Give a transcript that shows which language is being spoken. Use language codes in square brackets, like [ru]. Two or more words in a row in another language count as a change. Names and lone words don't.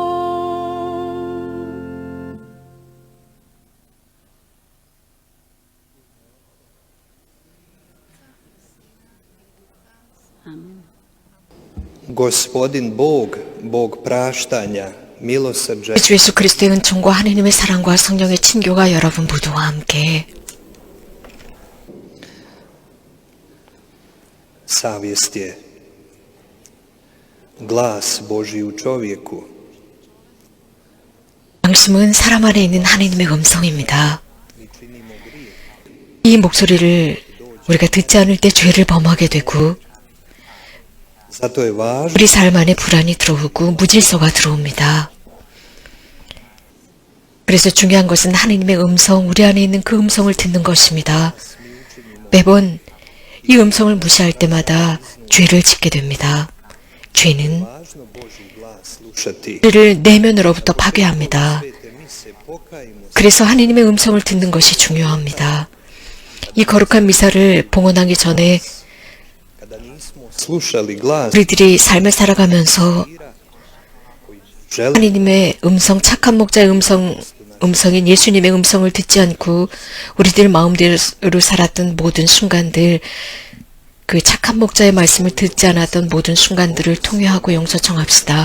[hr] Gospodin Bog, Bog praštanja, milosrđa [ko] 주 예수 그리스도의 은총과 하느님의 사랑과 성령의 친교가 여러분 모두와 함께 [hr] savjest je glas Božji u čovjeku. [ko] 양심은 사람 안에 있는 하느님의 음성입니다. 이 목소리를 우리가 듣지 않을 때 죄를 범하게 되고 [hr] Zato je važno [ko] 우리 삶 안에 불안이 들어오고 무질서가 들어옵니다. 그래서 중요한 것은 하느님의 음성, 우리 안에 있는 그 음성을 듣는 것입니다. 매번 이 음성을 무시할 때마다 죄를 짓게 됩니다. 죄는 [hr] važno Božji glas slušati. [ko] 우리를 내면으로부터 파괴합니다. [hr] Svete mise pokajmo [ko] 그래서 하느님의 음성을 듣는 것이 중요합니다. 이 거룩한 미사를 봉헌하기 전에 [hr] kada nismo slušali glas [ko] 우리들이 삶을 살아가면서 [hr] želi [ko] 하느님의 음성, 착한 목자의 음성인 예수님의 음성을 듣지 않고 우리들 마음대로 살았던 모든 순간들, 그 착한 목자의 말씀을 듣지 않았던 모든 순간들을 통회하고 용서 청합시다.